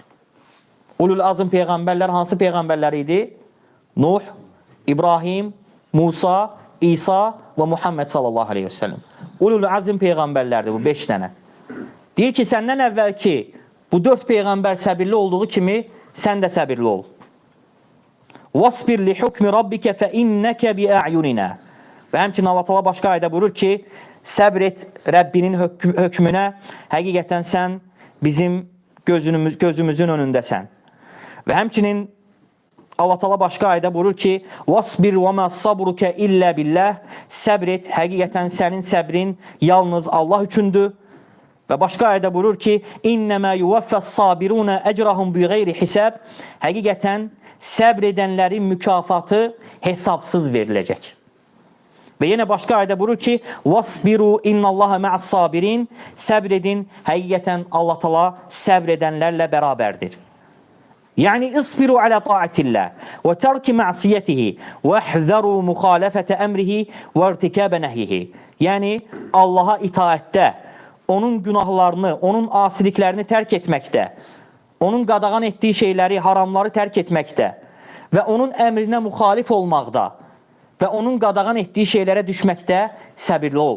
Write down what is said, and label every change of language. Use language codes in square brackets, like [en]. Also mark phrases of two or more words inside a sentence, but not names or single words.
[az] Ulul azm peyğəmbərlər hansı peyğəmbərlər idi? Nuh, İbrahim, Musa, İsa və Muhammed [ar] صلى الله عليه وسلم. [az] Ulul azm peyğəmbərlərdir bu 5 dənə. Deyir ki, səndən əvvəl ki, bu 4 peyğəmbər səbirli olduğu kimi sən də səbirli ol. [ar] واصبر لحكم ربك فإنك بأعيننا. [az] Və həmçinin Allah Teala başqa ayədə buyurur ki, səbr et Rəbbinin hökmünə, həqiqətən sən bizim gözümüzün önündəsən. Və həmçinin Allah Teala başqa ayədə buyurur ki, [ar] "واصبر وما صبرك إلا بالله." [az] Səbr et, həqiqətən sənin səbrin yalnız Allah üçündür. Və başqa ayədə buyurur ki, [ar] "إنما يوفى الصابرون أجرهم بغير حساب." [az] Həqiqətən səbr edənlərin mükafatı hesabsız veriləcək. Və yenə başqa ayədə buyurur ki, [ar] "واصبروا إن الله مع الصابرين." [az] Səbr edin, həqiqətən Allah Teala səbr edənlərlə bərabərdir. [ar] Yəni اصبروا على طاعة الله وترك معصيته واحذروا مخالفة أمره وارتكاب نهيه. [az] Yəni Allaha itaətdə, onun günahlarını, onun asiliklərini tərk etməkdə, onun qadağan etdiyi şeyləri, haramları tərk etməkdə və onun əmrinə müxalif olmaqda və onun qadağan etdiyi şeylərə düşməkdə səbirli ol.